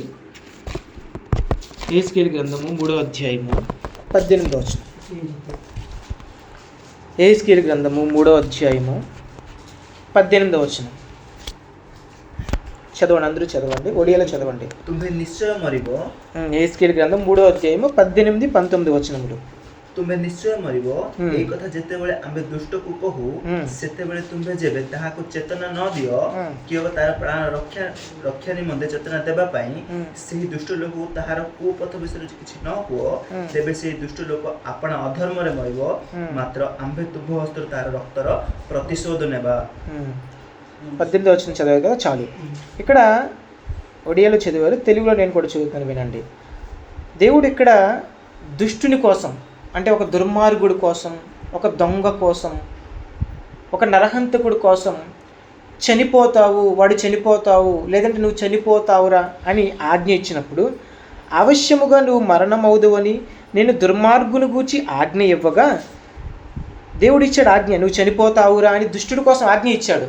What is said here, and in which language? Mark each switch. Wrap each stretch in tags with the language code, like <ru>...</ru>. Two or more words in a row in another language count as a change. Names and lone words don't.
<te>యెహెజ్కేలు గ్రంథము 3వ అధ్యాయము 18వ వచనం. యెహెజ్కేలు గ్రంథము 3వ అధ్యాయము 18వ వచనం చదవండి, అందరూ చదవండి, ఒడియాలో చదవండి.</te> <or>ତୁମ୍ଭେ ନିଶ୍ଚୟ ମରିବ.</or> <te>యెహెజ్కేలు గ్రంథం 3వ అధ్యాయము 18, 19 వచనములు.</te> <or>ତୁମେ ନିଶ୍ଚୟ ମରିବ, ଏଇ କଥା ଯେତେବେଳେ ଆମେ ଦୁଷ୍ଟକୁ କହୁ ସେତେବେଳେ ତୁମେ ଯେବେ ତାହାକୁ ଚେତନା ନ ଦିଅ କିମ୍ବା ତାର ପ୍ରାଣ ରକ୍ଷା ନିମନ୍ତେ ଚେତନା ଦେବା ପାଇଁ ସେହି ଦୁଷ୍ଟ ଲୋକକୁ ତାହାର କୁପଥ ବିଷୟରେ କିଛି ନ କୁହ, ତେବେ ସେହି ଦୁଷ୍ଟ ଲୋକ ଆପଣା ଅଧର୍ମରେ ମରିବ, ମାତ୍ର ଆମ୍ଭେ ତୁଭ ହସ୍ତରେ ତାର ରକ୍ତର ପ୍ରତିଶୋଧ ନେବା.</or> <te>18వ వచనం చదివారు కదా, చాలు. ఇక్కడ ఒడియాలో చదివారు, తెలుగులో నేను కూడా చదువుతాను, వినండి. దేవుడు ఇక్కడ దుష్టుని కోసం, అంటే ఒక దుర్మార్గుడి కోసం, ఒక దొంగ కోసం, ఒక నరహంతకుడి కోసం వాడు చనిపోతావు లేదంటే నువ్వు చనిపోతావురా అని ఆజ్ఞ ఇచ్చినప్పుడు, అవశ్యముగా నువ్వు మరణమవుదువని నేను దుర్మార్గుని గూర్చి ఆజ్ఞ ఇవ్వగా దేవుడు ఇచ్చాడు ఆజ్ఞ, నువ్వు చనిపోతావురా అని దుష్టుడి కోసం ఆజ్ఞ ఇచ్చాడు.</te>